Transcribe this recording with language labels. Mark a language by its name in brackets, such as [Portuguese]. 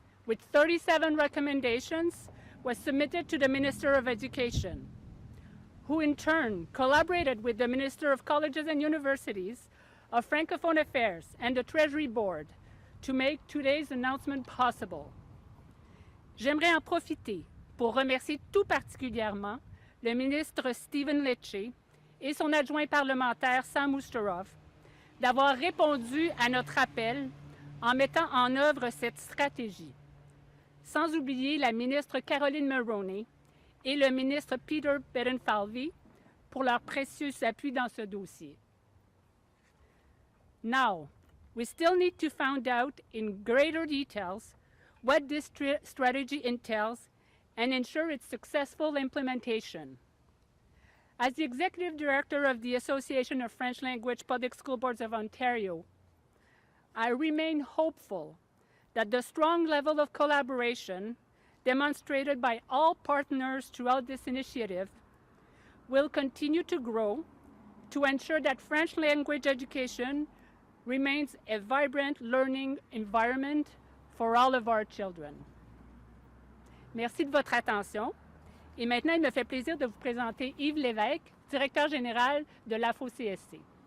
[English] with 37 recommendations, was submitted to the Minister of Education, who in turn collaborated with the Minister of Colleges and Universities, of Francophone Affairs, and the Treasury Board to make today's announcement possible. [French] J'aimerais en profiter pour remercier tout particulièrement le ministre Stephen Lecce et son adjoint parlementaire Sam Oosteroff d'avoir répondu à notre appel en mettant en œuvre cette stratégie. Sans oublier la ministre Caroline Mulroney et le ministre Peter Beden-Falvey pour leur précieux appui dans ce dossier. [English] Now, we still need to find out in greater details what this strategy entails and ensure its successful implementation. As the Executive Director of the Association of French Language Public School Boards of Ontario, I remain hopeful that the strong level of collaboration demonstrated by all partners throughout this initiative will continue to grow to ensure that French language education remains a vibrant learning environment for all of our children. [French] Merci de votre attention. Et maintenant, il me fait plaisir de vous présenter Yves Lévesque, directeur général de l'AFO-CSC.